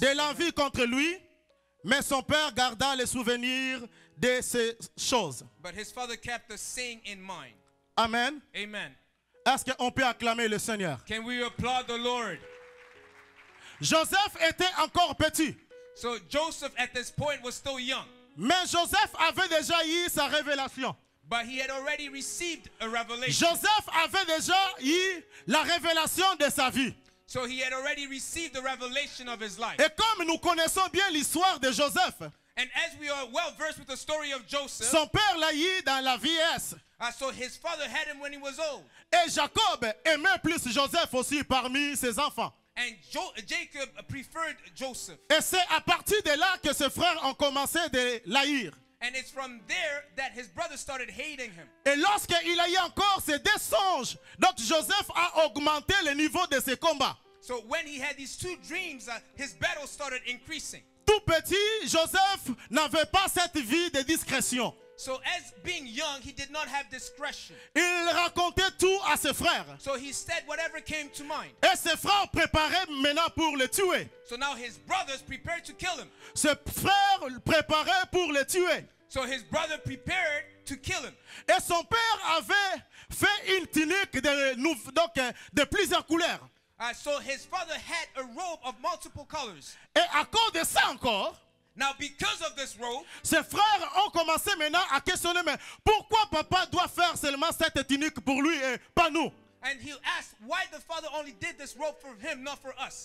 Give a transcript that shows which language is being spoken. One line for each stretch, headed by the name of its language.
French: de l'envie contre lui, mais son père garda les souvenirs de ces choses.
English: But his father kept the saying in mind. Amen. Amen.
French: Est-ce qu'on peut acclamer le Seigneur?
English: Can we applaud the Lord?
French: Joseph était encore petit,
English: So Joseph at this point was still young,
French: mais Joseph avait déjà eu sa révélation.
English: but he had already received a revelation.
French: Joseph avait déjà eu la révélation de sa vie.
English: So he had already received the revelation of his life.
French: Et comme nous connaissons bien l'histoire de Joseph,
English: And as we are well versed with the story of Joseph,
French: son père l'a eu dans la vieillesse.
English: so his father had him when he was old.
French: Et Jacob aimait plus Joseph aussi parmi ses enfants.
English: And Jacob preferred Joseph.
French: Et c'est à partir de là que ses frères ont commencé de l'haïr.
English: And it's from there that his brothers started hating him.
French: Et lorsqu'il a eu encore ces deux songes, donc Joseph a augmenté le niveau de ses combats.
English: So when he had these two dreams, his battles started increasing.
French: Tout petit, Joseph n'avait pas cette vie de discrétion.
English: So as being young, he did not have discretion.
French: Il racontait tout à ses frères.
English: So he said whatever came to mind.
French: Et ses frères préparaient maintenant pour le tuer.
English: So now his brothers prepared to kill him.
French: Ses frères préparaient pour le tuer.
English: So his brother prepared to kill him.
French: Et son père avait fait une tunique de plusieurs couleurs.
English: So his father had a robe of multiple colors.
French: Et à cause de ça encore,
English: Now because of this robe,
French: ses frères ont commencé maintenant à questionner, mais pourquoi papa doit faire seulement cette tunique pour lui et pas nous?
English: and he asked why the father only did this robe for him, not for us.